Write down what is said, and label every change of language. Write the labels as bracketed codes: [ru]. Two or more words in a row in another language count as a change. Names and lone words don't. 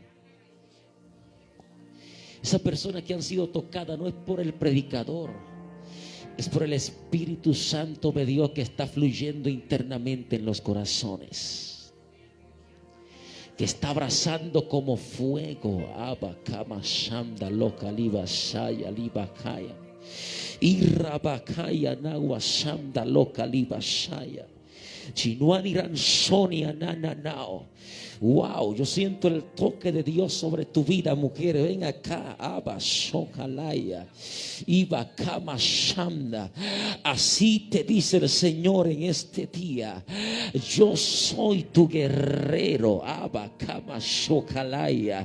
[es] Esas personas que han sido tocadas no es por el predicador, es por el Espíritu Santo de Dios que está fluyendo internamente en los corazones, que está abrazando como fuego. Abba Kama Shanda Loka Liba Shaya Liba Kaya Irrabakaya Nawa Shanda Loka Liba Shaya Chinuani Ransoni Anana Nao. Wow, yo siento el toque de Dios sobre tu vida, mujer. Ven acá, Abba Shokalaya, Iba Kama Shanda. Así te dice el Señor en este día: yo soy tu guerrero, Abba Kama Shokalaya.